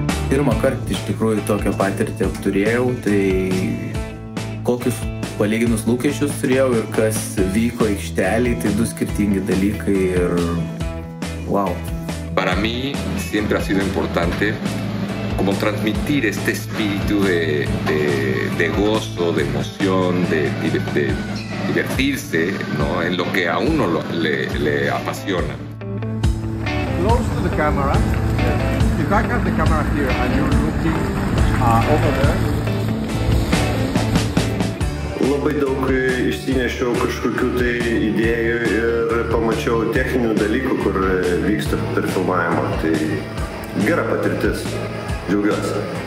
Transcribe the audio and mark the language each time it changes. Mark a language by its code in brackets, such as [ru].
[lt] Pirmą kartą iš tikrųjų tokią patirtį turėjau, tai kokius palyginus lūkesčius turėjau ir kas vyko aikštelėj, tai du skirtingi dalykai ir wow. [es] Para mí siempre ha sido importante como transmitir este espíritu de gozo, de emoción, de divertirse, ¿no? En lo que a uno le apasiona. [en] Close to the camera. If I have the camera here and you're looking over there. [lt] Labai daug išsinešiau kažkokių tai idėjų ir pamačiau techninių dalykų, kur vyksta per filmavimą. Tai gera patirtis. Džiaugiuosi.